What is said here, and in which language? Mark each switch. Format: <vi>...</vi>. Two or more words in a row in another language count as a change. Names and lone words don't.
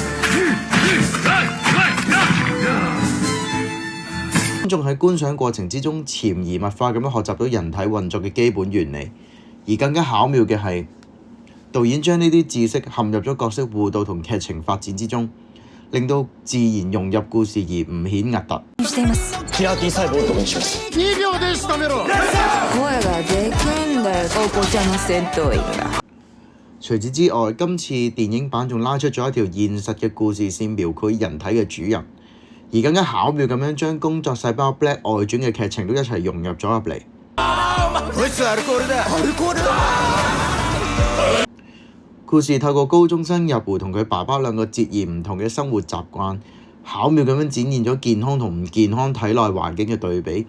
<yue>觀眾喺觀賞過程之中潛移默化咁樣學習到人體運作嘅基本原理，而更加巧妙嘅係導演將呢啲知識陷入咗角色互動同劇情發展之中，令到自然融入故事而唔顯核突。</yue> <ja>キラー T 細胞を導入します。 2秒で仕留めろ。声がでけんだよ。お子ちゃま戦闘員が。</ja> <yue>除此之外，今次電影版仲拉出咗一條現實嘅故事線，描繪人體嘅主人。而更加巧妙咁樣將工作細胞 Black 外傳嘅劇情都一齊融入咗入嚟。故事透過高中生日湖同佢爸爸兩個截然唔同嘅生活習慣，巧妙咁樣展現咗健康同唔健康體內環境嘅對比。</yue>